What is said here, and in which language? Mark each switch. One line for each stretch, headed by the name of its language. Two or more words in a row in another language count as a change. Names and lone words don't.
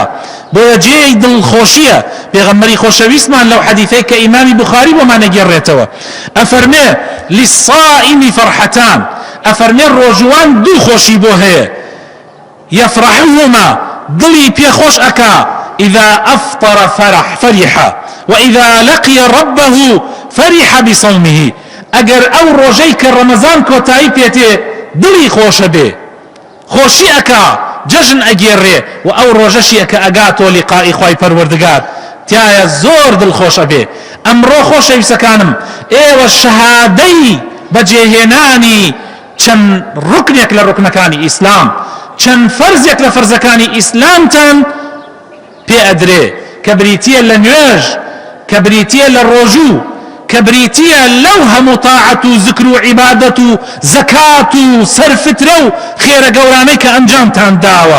Central Kurdish: بۆیە جێی دڵخۆشیە. پێغەمبەری خۆشەویستمان لەو حەدیثەی کە ئیمامی بوخاری بۆمانە گێڕێتەوە ئەفەرمێ
Arabic: لیسائیمی فەرحەتان،
Central Kurdish: ئەفەرمێ ڕۆژوان دوو خۆشی بۆ هەیە، یەفرەحوهما دڵی پێخۆش ئەکا
Arabic: إذا أفطر فرح وإذا لقي ربه فرح بصومه.
Central Kurdish: ئەگەر ئەو ڕۆژەی کە ڕەمەزان کۆتایی پێتێ دڵی خۆشە بێ، خۆشی ئەکا، جەژن ئەگێڕێ، و ئەو ڕۆژەشی ئەکە ئەگاتۆ لیقائی خوای پەروەردگار تایە زۆر دڵخۆشە بێ. ئەمڕۆ خۆشەویستەکانم ئێوە شەهادەی بەجێهێنانی چەند ڕوکنێک لە ڕوکنەکانی ئیسلام، چەند فەرزێک لە فەرزەکانی ئیسلامتان پێ ئەدرێ کە بریتیە لە نوێژ، کە بریتیە لە ڕۆژوو، کە بریتیە لەو هەموو تاعەت و زکر و عیبادەت و زەکات و سەرفترە و خێرە گەورانەی کە ئەنجامتان داوە.